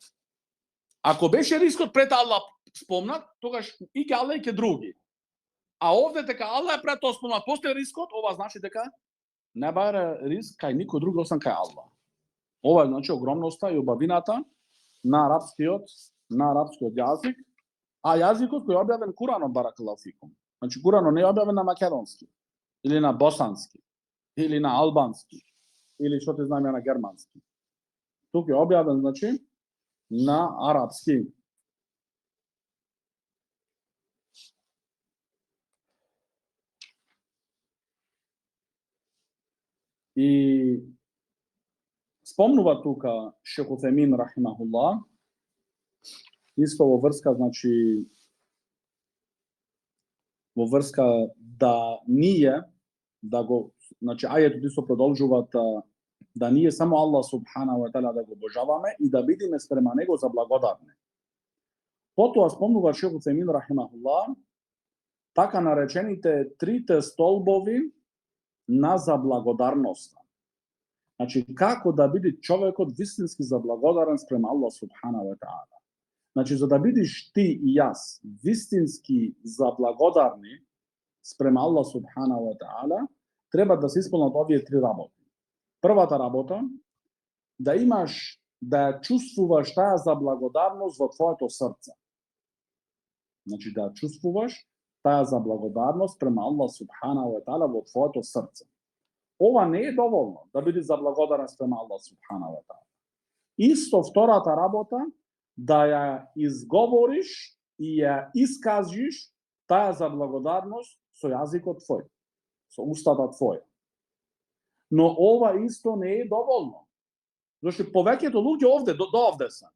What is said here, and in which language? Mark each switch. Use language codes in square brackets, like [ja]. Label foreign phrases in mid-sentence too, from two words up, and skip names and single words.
[mk] Ако беше рискот пред Аллах спомнат, тогаш и кај Аллах и кај други. А овде дека Аллах е пред тоа спомнат, постои рискот, ова значи дека не баре риск кај никој друг освен кај Аллах. Ова е значи огромноста и убавината на арапскиот јазик, а јазикот кој е објавен Куранот, [ar] بارك الله فيكم. [mk] Значи Куранот не е објавен на македонски или на босански или на албански или што ти знам ја на германски. Тук е објавен значи на арапски. И спомнува тука Шейх Утемин рахимахуллах, исто во врска, значи во врска да ние, да го, значи ајетот исто продолжуваат да ние само Аллах [ar] سبحانه وتعالى [mk] да го обожаваме и да бидеме спрема него за благодарни. Потоа спомнува Шейх Утемин рахимахуллах така наречените трите столбови на заблагодарноста. Значи, како да биде човекот вистински заблагодарен спрема Аллах [ar] سبحانه وتعالى. [mk] Значи, за да бидеш ти и јас вистински заблагодарни спрема Аллах [ar] سبحانه وتعالى, [mk] треба да се исполнат овие три работи. Првата работа, да имаш, да чувствуваш таа заблагодарност во твоето срце. Значи, да чувствуваш таа заблагодарност према Аллах [ar] سبحانه وتعالى [mk] во твоето срце. Ова не е доволно да бидеш заблагодарен спрема Аллах [ar] سبحانه وتعالى. [mk] Исто втората работа, да ја изговориш и ја искажиш таа заблагодарност со јазикот твој, со устата твоја. Но ова исто не е доволно. Зашто повеќето луѓе овде, до овде се.